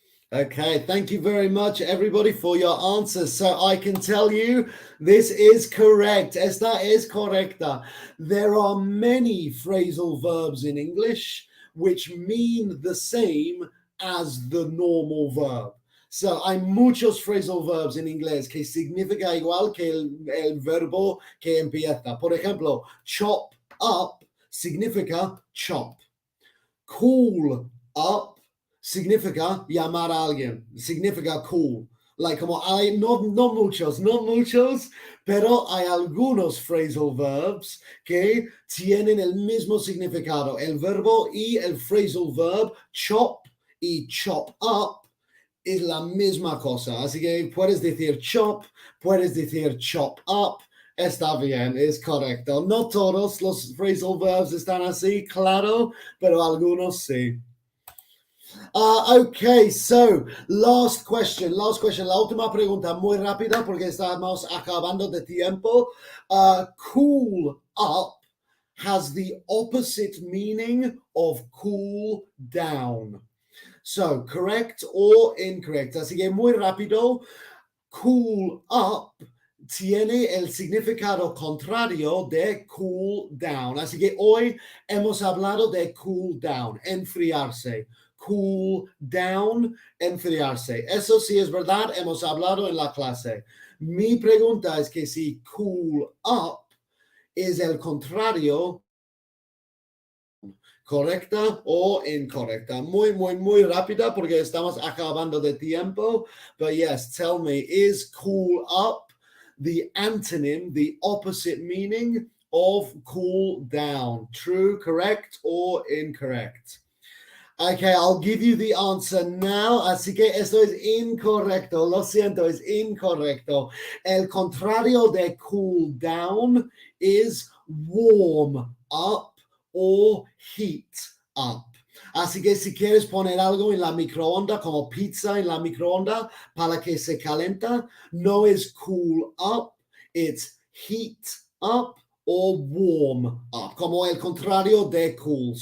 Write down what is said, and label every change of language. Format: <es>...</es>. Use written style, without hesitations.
<en>Okay, thank you very much, everybody, for your answers. So I can tell you this is correct.</en> <es>Esta es correcta.</es> <en>There are many phrasal verbs in English which mean the same as the normal verb.</en> <es>So hay muchos phrasal verbs en inglés que significa igual que el verbo que empieza. Por ejemplo, chop up significa chop. Cool up significa llamar a alguien, significa cool. Like, como hay, no muchos, pero hay algunos phrasal verbs que tienen el mismo significado. El verbo y el phrasal verb chop y chop up es la misma cosa. Así que puedes decir chop, puedes decir chop up. Está bien, es correcto. No todos los phrasal verbs están así, claro, pero algunos sí.</es> <en>Okay, so last question.</en> <es>La última pregunta, muy rápida porque estamos acabando de tiempo.</es> <en>Cool up has the opposite meaning of cool down. So, correct or incorrect.</en> <es>Así que muy rápido, cool up tiene el significado contrario de cool down. Así que hoy hemos hablado de cool down, enfriarse. Cool down, enfriarse. Eso sí es verdad, hemos hablado en la clase. Mi pregunta es que si cool up es el contrario, ¿correcta o incorrecta? Muy rápida porque estamos acabando de tiempo.</es> <en>But yes, tell me, is cool up the antonym, the opposite meaning of cool down? True, correct, or incorrect? Okay, I'll give you the answer now.</en> <es>Así que esto es incorrecto. Lo siento, es incorrecto. El contrario de</es> <en>cool down is warm up or heat up.</en> <es>Así que si quieres poner algo en la microonda, como pizza en la microonda, para que se calenta, no es cool up,</es> <en>it's heat up or warm up,</en> <es>como el contrario de cool.</es>